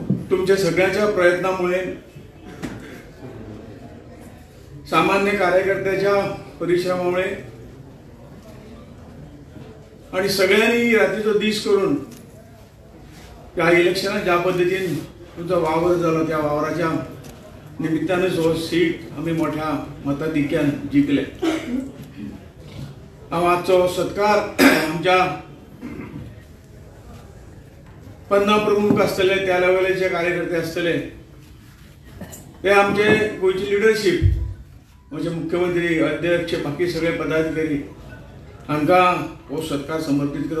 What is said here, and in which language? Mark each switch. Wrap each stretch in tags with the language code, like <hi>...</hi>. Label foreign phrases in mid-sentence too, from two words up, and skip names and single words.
<mr>तुमच्या सगळ्यांच्या प्रयत्नामुळे सामान्य कार्यकर्त्याच्या परिश्रमामुळे आणि सगळ्यांनी रात्रीचा दिस करून या इलेक्शनात ज्या पद्धतीने तुमचा वावर झाला त्या वावराच्या निमित्ताने जो सीट आम्ही मोठ्या मताधिक्यान जिंकले।</mr> <kok>आजचो सत्कार आमच्या 50 प्रमुख असतले त्या लेवलचे कार्यकर्ते असतले ते आमचे गोयची लिडरशिप म्हणजे मुख्यमंत्री अध्यक्ष बाकी सगळे पदाधिकारी हांकां हो सत्कार समर्पित केलो।</kok>